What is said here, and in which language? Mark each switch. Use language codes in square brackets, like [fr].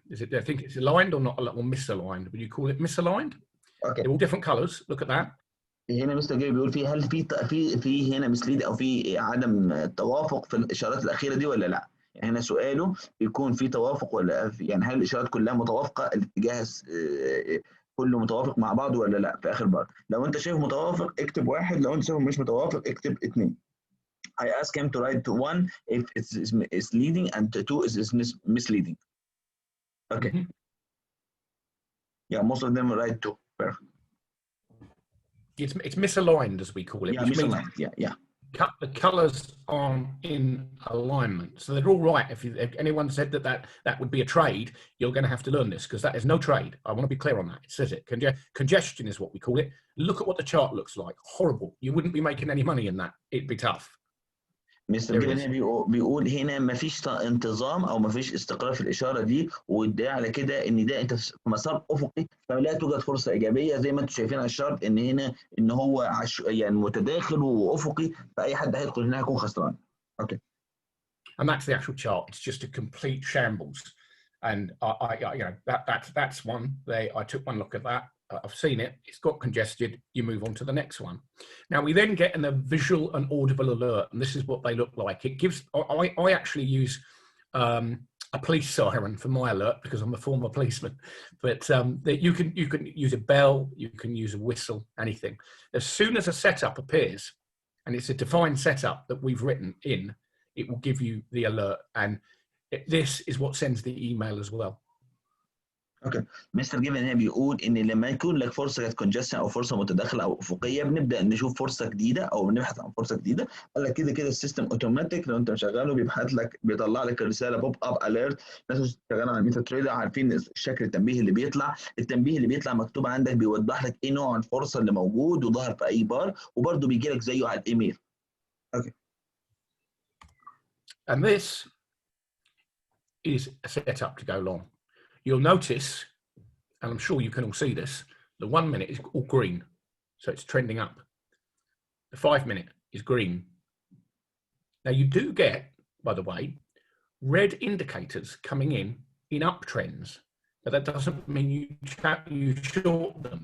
[en] Is it? I think it's aligned or not, or misaligned. Would you call it misaligned? Okay. They're all different colors. Look at that. [ar] هنا مستر جاي بيقول في هل في هنا مسليد او في عدم توافق في الاشارات الاخيره دي ولا لا؟ يعني هنا سؤاله بيكون في توافق ولا يعني هل الاشارات كلها متوافقه الاتجاه كله متوافق مع بعض ولا لا في اخر بار؟ لو انت شايف متوافق اكتب 1، لو انت شايف مش متوافق اكتب 2. [en] I ask him to write 1 if it's leading and 2 is misleading. Okay. Mm-hmm. Yeah, most of them write 2. Perfect. It's misaligned, as we call it. Yeah, which misaligned. means Yeah. The colors aren't in alignment, so they're all right. If anyone said that would be a trade, you're going to have to learn this, because that is no trade. I want to be clear on that. It says it. Congestion is what we call it. Look at what the chart looks like. Horrible. You wouldn't be making any money in that. It'd be tough. [ar] مستر جيفن بيقول هنا مفيش انتظام او مفيش استقرار في الاشاره دي، وده على كده ان ده انت في مسار افقي، فلا توجد فرصه ايجابيه زي ما انتم شايفين على الشارت ان هنا ان هو يعني متداخل وافقي، فاي حد هيدخل هنا هيكون خسران. [en] Okay. And that's the actual chart. It's just a complete shambles. And I you know, that's one. I took one look at that. I've seen it. It's got congested. You move on to the next one. Now we then get a visual and audible alert, and this is what they look like. It gives. I actually use a police siren for my alert because I'm a former policeman. But you can use a bell, you can use a whistle, anything. As soon as a setup appears, and it's a defined setup that we've written in, it will give you the alert, and this is what sends the email as well. [ar] اوكي. مستر جيفن هنا بيقول ان لما يكون لك فرصه كونجستشن او فرصه متداخله او افقيه بنبدا نشوف فرصه جديده او بنبحث عن فرصه جديده. قال لك كده السيستم اوتوماتيك لو انت مشغله بيطلع لك الرساله بوب اب اليرت. الناس شغاله على ميتا تريدر عارفين الشكل التنبيه اللي بيطلع. التنبيه اللي بيطلع مكتوب عندك بيوضح لك ايه نوع الفرصه اللي موجود وظهر في اي بار، وبرده بيجي لك زيه على الايميل. [en] Okay. And this is a setup to go long. You'll notice, and I'm sure you can all see this, the 1 minute is all green, so it's trending up. The 5 minute is green. Now you do get, by the way, red indicators coming in uptrends, but that doesn't mean you short them.